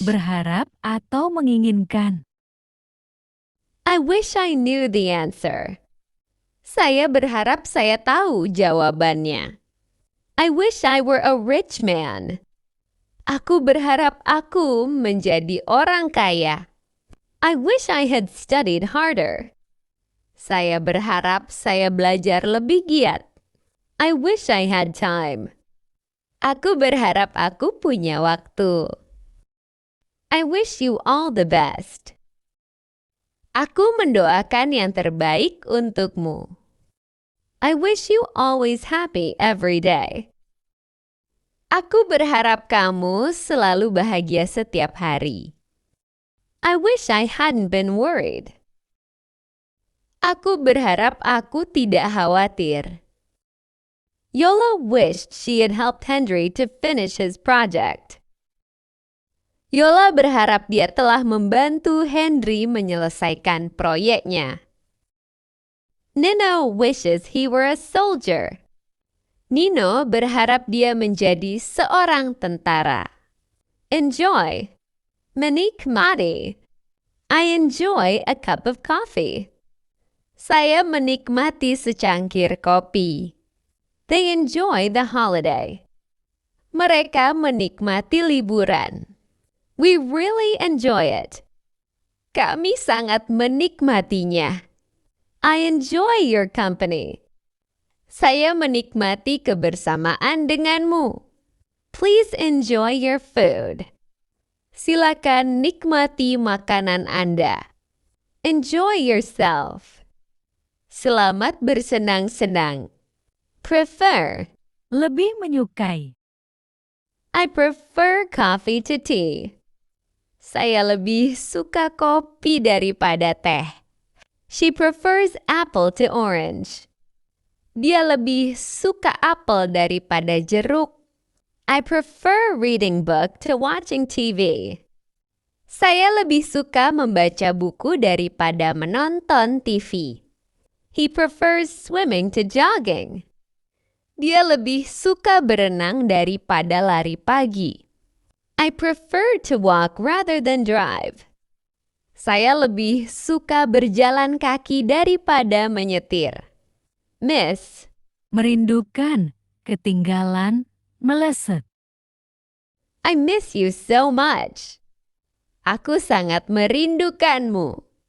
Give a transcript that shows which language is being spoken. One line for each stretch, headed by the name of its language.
Indonesian: Berharap atau menginginkan.
English: I wish I knew the answer.
Indonesian: Saya berharap saya tahu jawabannya.
English: I wish I were a rich man.
Indonesian: Aku berharap aku menjadi orang kaya.
English: I wish I had studied harder.
Indonesian: Saya berharap saya belajar lebih giat.
English: I wish I had time.
Indonesian: Aku berharap aku punya waktu.
English: I wish you all the best.
Indonesian: Aku mendoakan yang terbaik untukmu.
English: I wish you always happy every day.
Indonesian: Aku berharap kamu selalu bahagia setiap hari.
English: I wish I hadn't been worried.
Indonesian: Aku berharap aku tidak khawatir.
English: Yola wished she had helped Henry to finish his project.
Indonesian: Yola berharap dia telah membantu Henry menyelesaikan proyeknya.
English: Nino wishes he were a soldier.
Indonesian: Nino berharap dia menjadi seorang tentara.
English: Enjoy.
Indonesian: Menikmati.
English: I enjoy a cup of coffee.
Indonesian: Saya menikmati secangkir kopi.
English: They enjoy the holiday.
Indonesian: Mereka menikmati liburan.
English: We really enjoy it.
Indonesian: Kami sangat menikmatinya.
English: I enjoy your company.
Indonesian: Saya menikmati kebersamaan denganmu.
English: Please enjoy your food.
Indonesian: Silakan nikmati makanan Anda.
English: Enjoy yourself.
Indonesian: Selamat bersenang-senang.
English: Prefer.
Indonesian: Lebih menyukai.
English: I prefer coffee to tea.
Indonesian: Saya lebih suka kopi daripada teh.
English: She prefers apple to orange.
Indonesian: Dia lebih suka apel daripada jeruk.
English: I prefer reading book to watching TV.
Indonesian: Saya lebih suka membaca buku daripada menonton TV.
English: He prefers swimming to jogging.
Indonesian: Dia lebih suka berenang daripada lari pagi.
English: I prefer to walk rather than drive.
Indonesian: Saya lebih suka berjalan kaki daripada menyetir.
English: Miss.
Indonesian: Merindukan, ketinggalan, meleset.
English: I miss you so much.
Indonesian: Aku sangat merindukanmu.